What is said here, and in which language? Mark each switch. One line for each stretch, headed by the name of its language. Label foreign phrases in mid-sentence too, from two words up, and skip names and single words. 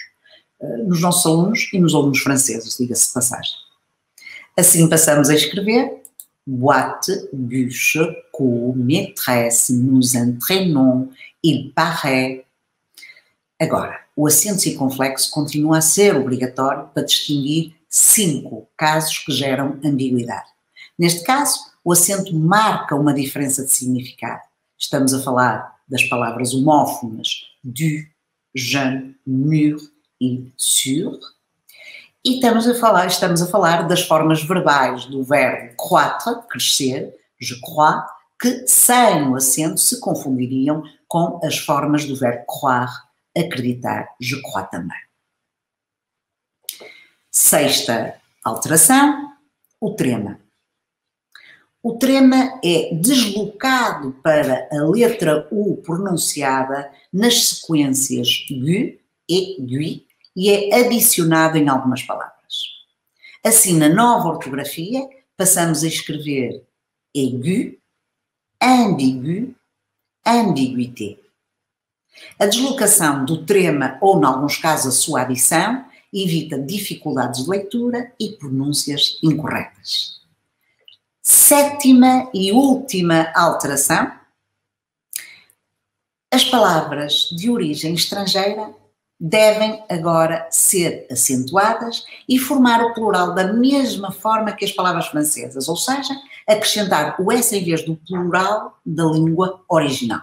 Portuguese: E nos alunos franceses, diga-se de passagem. Assim passamos a escrever
French: boîte, bûche, cours, maîtresse, nous entraînons, il paraît.
Portuguese: Agora, o acento circunflexo continua a ser obrigatório para distinguir 5 casos que geram ambiguidade. Neste caso, o acento marca uma diferença de significado. Estamos a falar das palavras homófonas
French: du, jeune, mûr
Portuguese: e sur. E estamos a falar das formas verbais do verbo croître, crescer,
French: je crois,
Portuguese: que sem o acento se confundiriam com as formas do verbo croire, acreditar,
French: je crois também.
Portuguese: Sexta alteração, o trema. O trema é deslocado para a letra U pronunciada nas sequências gu e gui e é adicionado em algumas palavras. Assim, na nova ortografia, passamos a escrever
French: aigu, ambigu, ambiguïté.
Portuguese: A deslocação do trema, ou, em alguns casos, a sua adição, evita dificuldades de leitura e pronúncias incorretas. Sétima e última alteração. As palavras de origem estrangeira devem agora ser acentuadas e formar o plural da mesma forma que as palavras francesas, ou seja, acrescentar o S em vez do plural da língua original.